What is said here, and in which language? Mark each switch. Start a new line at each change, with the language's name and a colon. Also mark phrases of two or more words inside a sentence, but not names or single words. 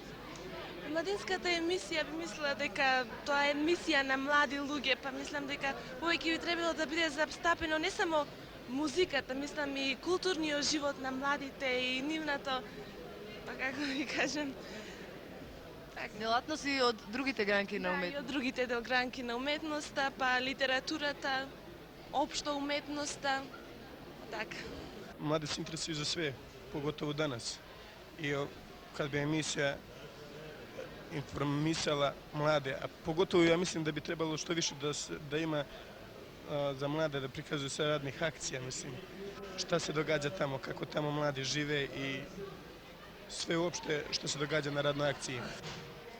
Macedonian: Младинската емисија би мислела дека тоа е емисија на млади луѓе, па мислам дека повеќе би требало да биде застапено не само музиката, мислам и културниот живот на младите и нивната, па како ви кажем, Делатности од другите гранки на и уметност. од другите гранки на уметноста, па литературата, општо уметноста, така.
Serbian: Mladi se interesuju za sve, pogotovo danas. I kad bi emisija informisala mlade, a pogotovo ja mislim da bi trebalo što više da ima za mlade da prikazuju sve radnih akcija, mislim. Šta se događa tamo, kako tamo mladi žive i sve uopšte što se događa na radnoj akciji.